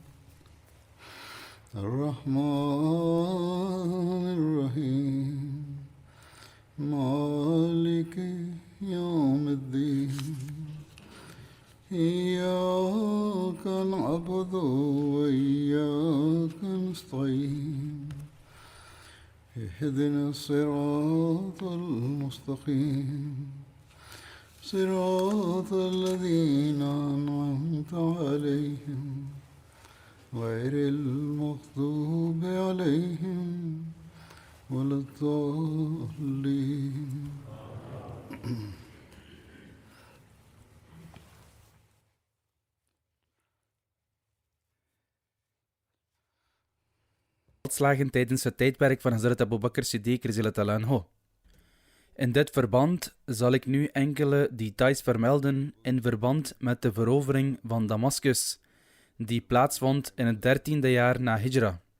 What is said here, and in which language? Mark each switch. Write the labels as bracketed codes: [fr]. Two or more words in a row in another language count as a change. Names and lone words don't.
[ar] الرحمن الرحيم مالك يوم الدين إياك نعبد وإياك نستعين اهدنا الصراط المستقيم صراط الذين أنعمت عليهم غير المغضوب عليهم ولا الضالين. [nl] Slagen tijdens het tijdperk van Hazrat Abu Bakr Siddiq [ar] رضي الله عنه. [nl] In dit verband zal ik nu enkele details vermelden in verband met de verovering van Damascus, die plaatsvond in het 13e jaar na Hijra.